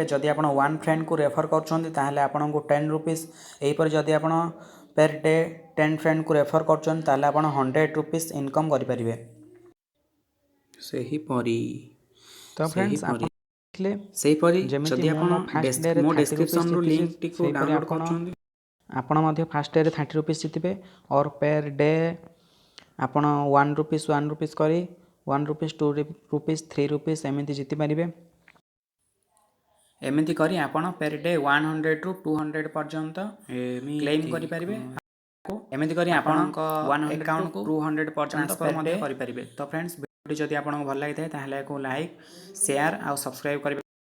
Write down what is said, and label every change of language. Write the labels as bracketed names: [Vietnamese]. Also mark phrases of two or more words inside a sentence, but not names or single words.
[Odia] ଯଦି ଆପଣ 1 ଫ୍ରେଣ୍ଡକୁ ରେଫର୍ କରୁଛନ୍ତି ତାହେଲେ ଆପଣଙ୍କୁ 10 रुपीज़, ଏହିପରି ଯଦି ଆପଣ [English] per day [Odia] 10 ଫ୍ରେଣ୍ଡକୁ ରେଫର୍ କରୁଛନ୍ତି ତାହେଲେ ଆପଣ 100 रुपीज़ ଇନକମ୍ କରିପାରିବେ। ସେହିପରି ଯଦି ଆପଣ ମୋ ଡେସ୍କ୍ରିପ୍ସନ୍ରୁ ଲିଙ୍କଟିକୁ ଡାଉନଲୋଡ଼୍ କରୁଛନ୍ତି ଆପଣ ମଧ୍ୟ [English] first day-re [Odia] 30 रुपीज़ ଜିତିବେ। [English] or per day [Odia] ଆପଣ 1 रुपीज़ କରି 1 रुपीज़, 2 रुपीज़, 3 रुपीज़ ଏମିତି ଜିତିପାରିବେ। ଏମିତି କରି ଆପଣ [English] per day [Odia] 100ରୁ 200 ପର୍ଯ୍ୟନ୍ତ କ୍ଲେମ୍ କରିପାରିବେ। ଏମିତି କରି ଆପଣଙ୍କ ଆକାଉଣ୍ଟକୁ 200 ପର୍ଯ୍ୟନ୍ତ ମଧ୍ୟ କରିପାରିବେ। ତ ଫ୍ରେଣ୍ଡସ୍, ଭିଡ଼ିଓଟି ଯଦି ଆପଣଙ୍କୁ ଭଲ ଲାଗିଥାଏ ତାହେଲେ ଏହାକୁ ଲାଇକ୍, ସେୟାର ଆଉ ସବସ୍କ୍ରାଇବ୍ କରିବେ।